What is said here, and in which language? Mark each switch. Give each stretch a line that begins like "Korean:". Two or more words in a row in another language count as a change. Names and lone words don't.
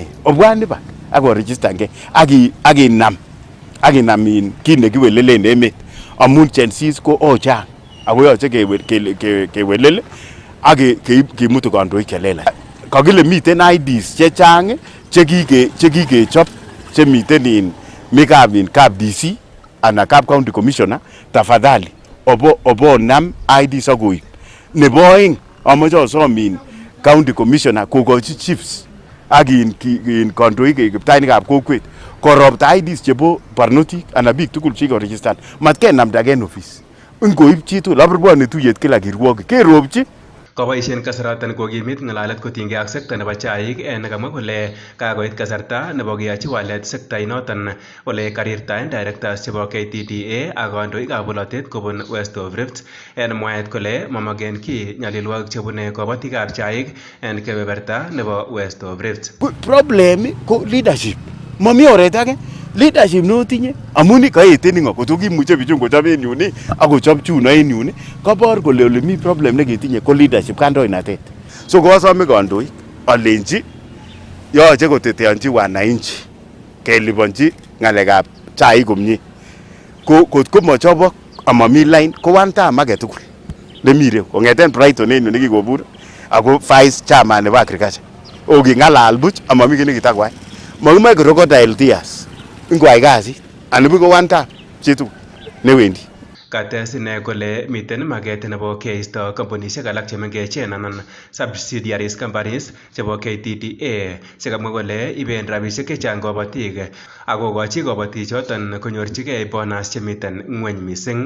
Kalenjin: Obwan ba ako register nge aginam in kin nekiwelelen emet. Amun chensis ko ochang. Ako yoche kewelel ak kimutu kandoik chelelach. Kakile miten IDs chechang chekikechop chemiten in mikab DC ana kab
English: county commissioner
Kalenjin: tafadhali obo nam IDs akoib. Nebo oeng amoche osom in
English: county commissioner
Kalenjin: kokochi chiefs ak in kandoik kiptainikab kokwet koropta IDs chebo barnotik ana biik tugul chikoregistan matkenamdagen office. Ngoib chitugul abirwone tuyet kila kirwoke keropchi. Koboisien kasaratan kokimit ng'alalet kotinygei ak sekta nebo chaik nekamwa kole kakoit kasarta nebo keyochi walet sekta inoton ole karirtaen directors chebo KTDA ak kandoikab bolotet kobun West of Rift en mwaet kole mamagen kiy nyalilwogik chebune kobotikab chaik en kebeberta nebo West of Rift. Problem ko leadership. Mami oret age. Leadership notinye amun kaeten ngo kotokimuche bichun kochop en yun akochop chuno en yun kabor kole ole mi problem neketinye ko leadership kandoinatet. So kosome kandoik alenji yoche koteteanchi wananchi keliponchi ng'alekab chaik komie. Kotko machobok amami line ko
English: one time
Kalenjin: age tugul nemire kongeten Brighton en yun nekikobur ako
English: vice chairman
Kalenjin: nebo agriculture. Oking'alal buch amami kit nekitakwai. Makimoe
English: crocodile tears.
Kalenjin: Ingwai kasit anibu ko
English: one time
Kalenjin: chitugul newendi. Kates ine kole miten maket nebo keisto kampunisiek alak chemengechen anan
English: subsidiaries companies
Kalenjin: chebo KTDA chekamwa kole iben rabisiek chechang kobotik akokochi kobotik choton konyorchigei bonus chemiten ng'weny mising.